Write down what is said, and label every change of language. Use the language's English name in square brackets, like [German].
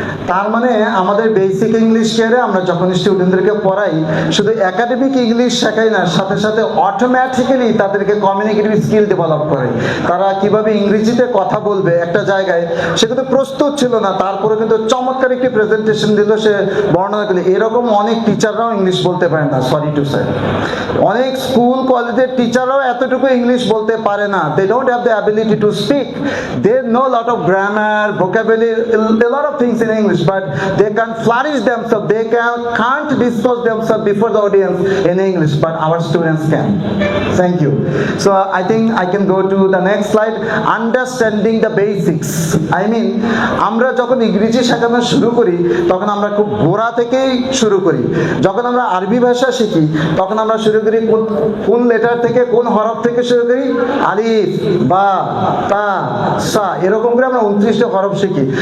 [Bangla] তার মানে আমাদের বেসিক ইংলিশ কেয়ারে আমরা যখন স্টুডেন্টদেরকে পড়াই, শুধু একাডেমিক ইংলিশ শেখাই না, সাথে সাথে অটোমেটিক্যালি তাদেরকে কমিউনিকেটিভ স্কিল ডেভেলপ করে। তারা কিভাবে ইংরেজিতে কথা বলবে একটা জায়গায়, সে কিন্তু প্রস্তুত ছিল না, তারপরে কিন্তু চমৎকার একটি প্রেজেন্টেশন দিল, সে বর্ণনা করলে। এরকম অনেক টিচাররাও ইংলিশ বলতে পারে না, সরি টু সে। অনেক স্কুল কলেজের টিচাররাও এতটুকু ইংলিশ বলতে পারে না। [English] They don't have the ability to speak. They know a lot of grammar, vocabulary, a lot of things in English, but they can't flourish themselves. They can't disclose themselves before the audience in English, but our students can. Thank you. So I think I can go to the next slide. Understanding the basics. [Bangla] I mean, আমরা যখন ইংরেজি শেখানো শুরু করি তখন আমরা খুব গোড়া থেকেই শুরু করি। যখন আমরা আরবি ভাষা শিখি তখন আমরা শুরু করি কোন লেটার থেকে, কোন হরফ থেকে শুরু করি? আলিফ, বা, তা, সা, এরকম করে আমরা 29টা হরফ শিখি।